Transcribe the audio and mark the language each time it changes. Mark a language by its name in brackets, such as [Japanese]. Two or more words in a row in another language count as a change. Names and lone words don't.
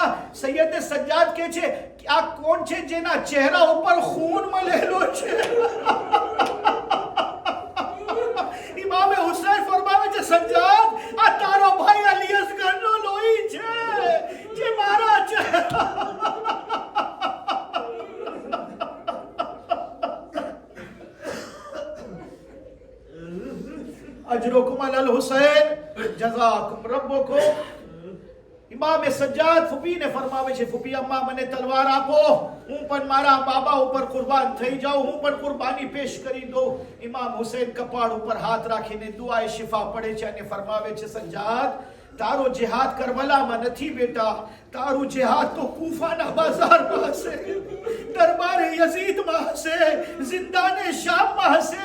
[Gujarati] સૈયદ સજ્જાદ કહે છે, આ કોણ છે જેના ચહેરા ઉપર ખૂન મળેલો છે? ઇમામે હુસૈન ફરમાવે છે, સજ્જાદ આ તારો ભાઈ અલી અસગરનો લોહી છે જે મારા ચહેરા. [Arabic] أجركم الحسين جزاكم ربكم. [Gujarati] ઇમામ સજ્જાદ ફૂફીને ફરમાવે છે, ફૂફી અમ્મા મને તલવાર આપો, હું પણ મારા બાબા ઉપર કુરબાન થઈ જાઉં, હું પણ કુરબાની પેશ કરી દઉં. ઇમામ હુસૈન કપાળ ઉપર હાથ રાખીને દુઆએ શિફા પડે છે અને ફરમાવે છે, સજ્જાદ તારો જિહાદ કરબલામાં નથી બેટા, તારું જિહાદ તો કૂફાના બજારમાં હશે, દરબારે યઝીદમાં હશે, જિંદાને શામમાં હશે.